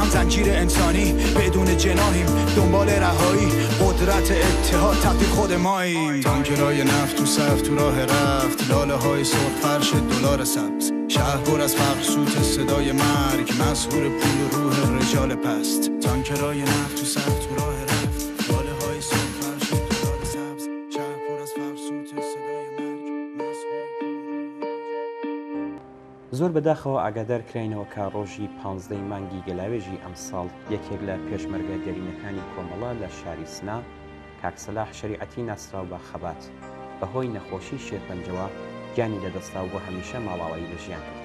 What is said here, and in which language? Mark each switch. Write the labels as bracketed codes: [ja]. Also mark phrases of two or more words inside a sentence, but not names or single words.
[fa] هم زنجیر انسانی بدون جناحیم دنبال رهایی قدرت اتحاد تقدیر خود ماییم تانکرای نفت تو صف تو راه رفت لاله های سرخ فرش دلار سبز شهر پر از مقصود صدای مرگ مسحور پول و روح رجال پست تانکرای نفت تو صف تو راه رفت لاله های سرخ فرش دلار سبز شهر پر از مقصود صدای مرگ [ckb] زۆر بەداخەوە ئاگادار کراینەوە کە ڕۆژی 15 مانگی گەلاوێژی ئەم ساڵ یەکێک لە پێشمەرگە گەرینەکانی کۆمەڵە لە شاری سنا کاکسەلاح شەریعەتی ناسراو بە خەبات بەهۆی نەخۆشی شێرپەنجەوە گیانی لەدەستا و بۆ هەمیشە ماڵاوایی لە ژیان کرد.